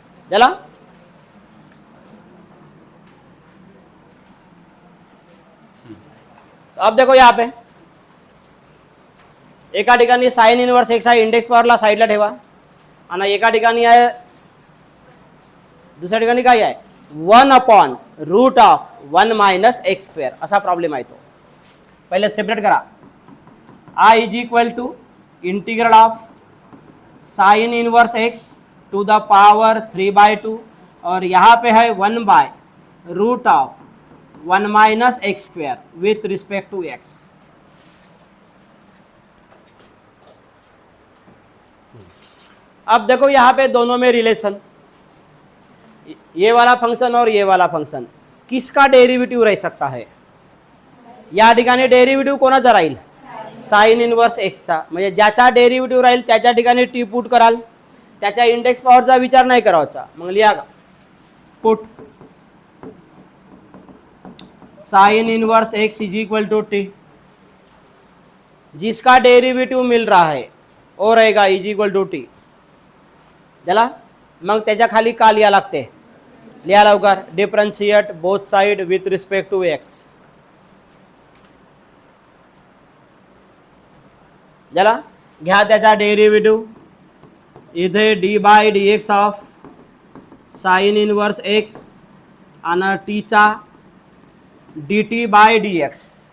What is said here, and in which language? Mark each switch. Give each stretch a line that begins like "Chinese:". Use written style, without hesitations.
Marathi: चला, तो अब देखो यहाँ पे एका ठिकाणी साइन इनवर्स एक्स आहे, इंडेक्स पॉवरला साईडला ठेवा, आणि एका ठिकाणी आहे, दुसऱ्या ठिकाणी काय आहे 1/√1 मायनस एक्स स्क्वेअर असा प्रॉब्लेम आहे तो। पहिले सेपरेट करा,
Hindi: I is equal to integral of sine inverse x to the power 3/2 और यहाँ पे है 1/√1 minus x square with respect to x. अब देखो यहाँ पे दोनों में रिलेशन, ये वाला फंक्शन और ये वाला फंक्शन किसका डेरिवेटिव रह सकता है?
Marathi: या ठिकाणी डेरिवेटिव कोणाचा राहील? साइन इनवर्स एक्सचा, म्हणजे ज्याचा डेरिवेटिव राहील त्याच्या ठिकाणी टी पुट कराल, त्याच्या इंडेक्स पॉवरचा विचार नाही करायचा। मग लिहा put sine inverse x is equal to T,
Hindi: जिसका डेरिवेटिव मिल रहा है वो रहेगा इज इक्वल टू टी।
Marathi: झाला? मग त्याच्या खाली का लिहा लागते? लिहा लवकर, differentiate both side with respect to x. झाला? घ्या त्याचा डेरिवेटिव, इथे d/dx of sine inverse x आणि टीचा dt/dx।